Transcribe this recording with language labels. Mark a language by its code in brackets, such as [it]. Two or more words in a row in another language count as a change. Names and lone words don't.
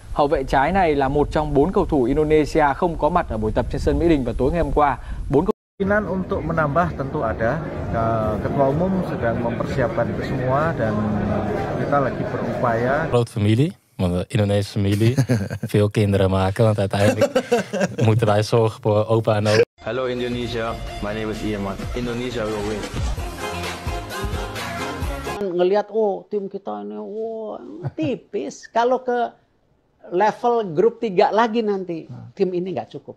[vi] Hậu vệ trái này là một trong 4 cầu thủ Indonesia không có mặt ở buổi tập trên sân Mỹ Đình vào tối ngày hôm qua. 4 [id] Kemungkinan untuk menambah tentu ada. Ketua umum sedang mempersiapkan itu semua dan kita lagi berupaya. [nl] Grote familie, want de Indonesische familie, veel kinderen maken, want uiteindelijk moeten wij zorgen voor opa en oma. [en] Hello Indonesia, my name is Iman. Indonesia will win. [id] Ngelihat tim kita ini tipis. Kalau ke level grup 3 lagi nanti tim ini nggak cukup.